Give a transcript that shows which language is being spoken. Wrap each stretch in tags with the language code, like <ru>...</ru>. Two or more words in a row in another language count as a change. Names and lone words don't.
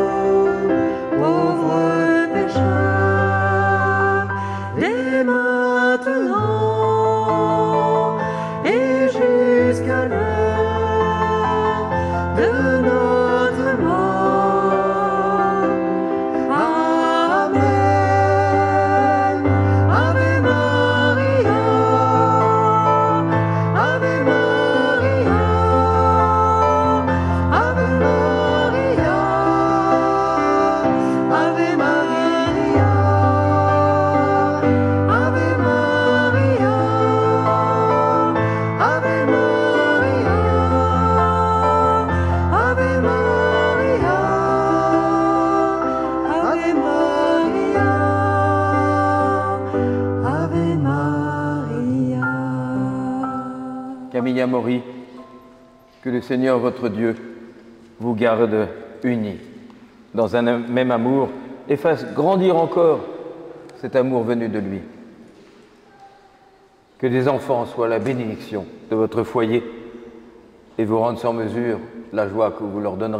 <fr>pauvres pécheurs, dès maintenant et jusqu'à l'heure de notre mort. Amen.</fr> <la>Ave Maria, Ave Maria, Ave Maria, Ave Maria, Ave Maria, Ave Maria, Ave Maria, Ave Maria, Ave Maria.</la> <fr>Camille Amaury, que le Seigneur votre Dieu vous garde unis dans un même amour et fasse grandir encore cet amour venu de lui. Que des enfants soient la bénédiction de votre foyer et vous rendent sans mesure la joie que vous leur donnerez.</fr>